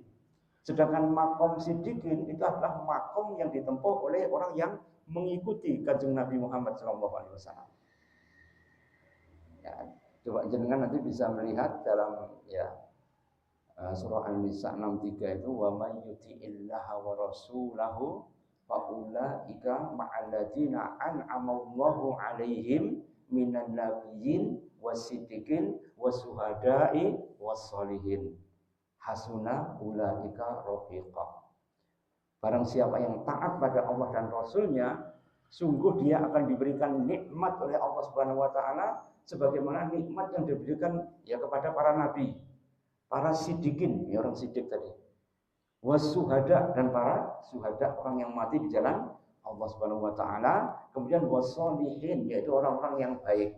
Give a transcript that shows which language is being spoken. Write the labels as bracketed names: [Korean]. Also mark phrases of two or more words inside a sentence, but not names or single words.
[Indonesian] Sedangkan [Arabic] مقام صديقين [Indonesian] itu adalah makom yang ditempuh oleh orang yang mengikuti Kanjeng Nabi Muhammad SAW. Ya, coba jenengan nanti bisa melihat dalam ya surah An-Nisa 63 itu [Arabic] ومن يطع الله ورسوله فأولئك مع الذين أنعم الله عليهم من النبيين والصديقين والشهداء والصالحين حسن أولئك رفيقا. [Indonesian] Barang siapa yang taat pada Allah dan Rasulnya, sungguh dia akan diberikan nikmat oleh Allah [Arabic] سبحانه وتعالى [Indonesian] sebagaimana nikmat yang diberikan ya kepada para nabi, para siddiqin, ya orang siddiq tadi, wasuhada, dan para suhada, orang yang mati di jalan Allah [Arabic] سبحانه وتعالى, [Indonesian] kemudian wassolihin, yaitu orang-orang yang baik.